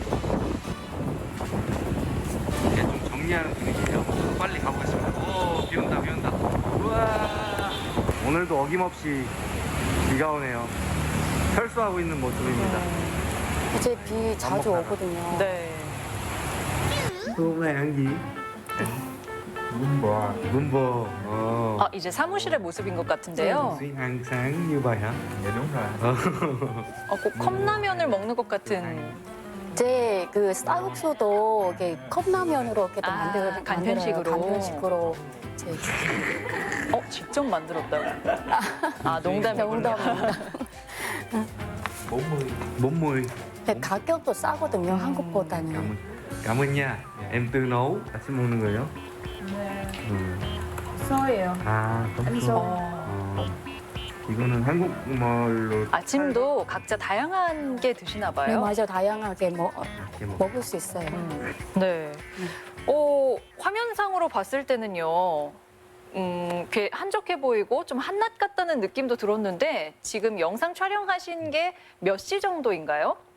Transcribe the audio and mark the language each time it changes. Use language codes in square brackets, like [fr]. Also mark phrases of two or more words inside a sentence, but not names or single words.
[ko] 이게 좀 정리하는 분위기예요. 빨리 가보겠습니다. 비 온다, 비 온다. 우와! 오늘도 어김없이 비가 오네요. 철수하고 있는 모습입니다. 이제 비 자주 오거든요. 네. [vi] Hôm nay ăn gì? Bún bò. Bún bò. [ko] 아, 이제 사무실의 모습인 것 같은데요. [vi] Xuyên ăn sáng như vậy hả? Dạ đúng rồi. [ko] 꼭 컵라면을 먹는 것 같은. 이제 그 쌀국수도 이렇게 컵라면으로 이렇게 또 간편식으로. 간편식으로 이제 직접 만들었다고. 아, 농담이군요. 농담입니다. 40. 근데 가격도 싸거든요, 한국보다는. [vi] Cảm ơn nha. Em tự nấu. [ko] 같이 먹는 거예요? 써예요. 아, 썸소. 이거는 한국말로 아침도 각자 다양한 게 드시나 네, 봐요. 맞아. 다양하게 먹을 수 있어요. 네. 화면상으로 봤을 때는요. 꽤 한적해 보이고 좀 한낮 같다는 느낌도 들었는데 지금 영상 촬영하신 게 몇 시 정도인가요?